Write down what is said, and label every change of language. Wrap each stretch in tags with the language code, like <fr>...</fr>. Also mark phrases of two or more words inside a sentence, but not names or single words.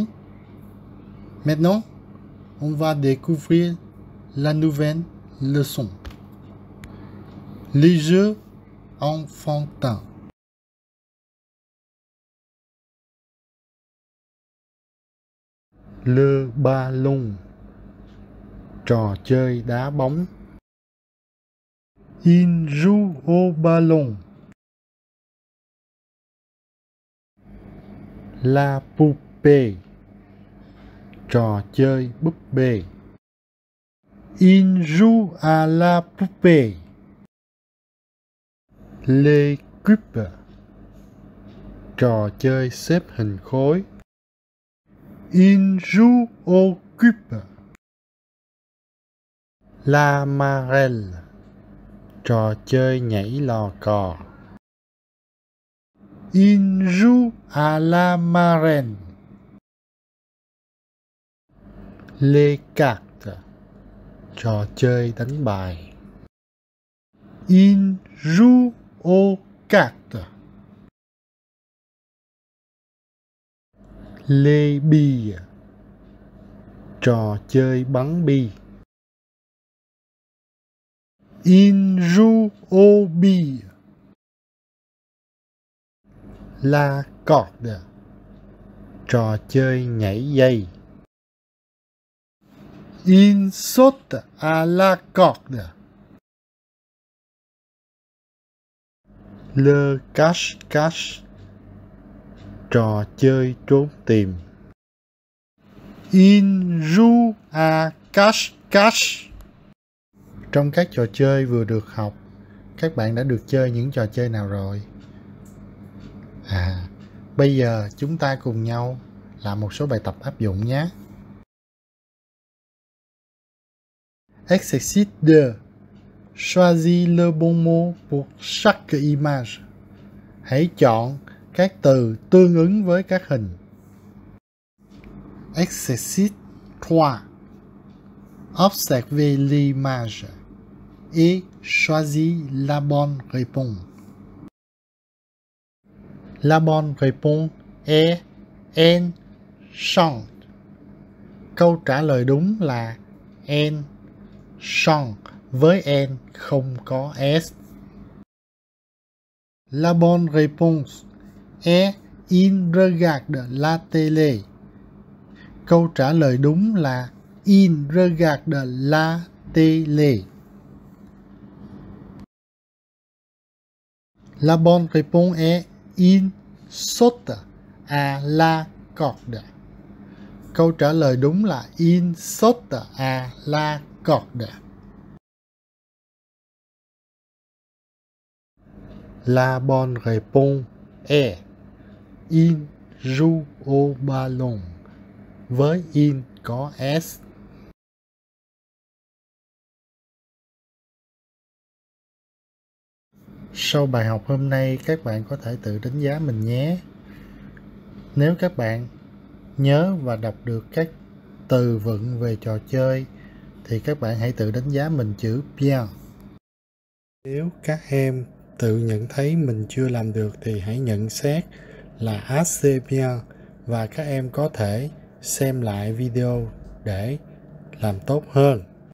<fr>Maintenant, on va découvrir la nouvelle leçon. Les jeux enfantins. Le ballon.</fr> <vi>Trò chơi đá bóng.</vi> <fr>Il joue au ballon. La poupée.</fr> <vi>Trò chơi búp bê.</vi> <fr>Il joue à la poupée. Les cubes.</fr> <vi>Trò chơi xếp hình khối.</vi> <fr>Il joue au cube. La marelle.</fr> <vi>Trò chơi nhảy lò cò.</vi> <fr>Il joue à la marelle. Les cartes.</fr> <vi>Trò chơi đánh bài.</vi> <fr>Il joue aux cartes. Les billes.</fr> <vi>Trò chơi bắn bi.</vi> <fr>Il joue aux billes. La corde.</fr> <vi>Trò chơi nhảy dây.</vi> <fr>Il saute à la corde. Le cache-cache.</fr> <vi>Trò chơi trốn tìm.</vi> <fr>Il joue à cache-cache.</fr> <vi>Trong các trò chơi vừa được học, các bạn đã được chơi những trò chơi nào rồi? Bây giờ chúng ta cùng nhau làm một số bài tập áp dụng nhé.</vi> <fr>Exercice 2. Choisis le bon mot pour chaque image.</fr> <vi>Hãy chọn các từ tương ứng với các hình.</vi> <fr>Exercice 3. Observez l'image et choisis la bonne réponse. La bonne réponse est elle chante.</fr> <vi>Câu trả lời đúng là</vi> <fr>elle chante</fr> <vi>với N không có S.</vi> <fr>La bonne réponse est il regarde la télé.</fr> <vi>Câu trả lời đúng là</vi> <fr>il regarde la télé. La bonne réponse est il saute à la corde.</fr> <vi>Câu trả lời đúng là</vi> <fr>il saute à la corde. La bonne réponse est il joue au ballon.</fr> <vi>Với il có S. Sau bài học hôm nay, các bạn có thể tự đánh giá mình nhé. Nếu các bạn nhớ và đọc được các từ vựng về trò chơi thì các bạn hãy tự đánh giá mình chữ bien. Nếu các em tự nhận thấy mình chưa làm được thì hãy nhận xét là</vi> <fr>assez bien</fr> <vi>và các em có thể xem lại video để làm tốt hơn.</vi>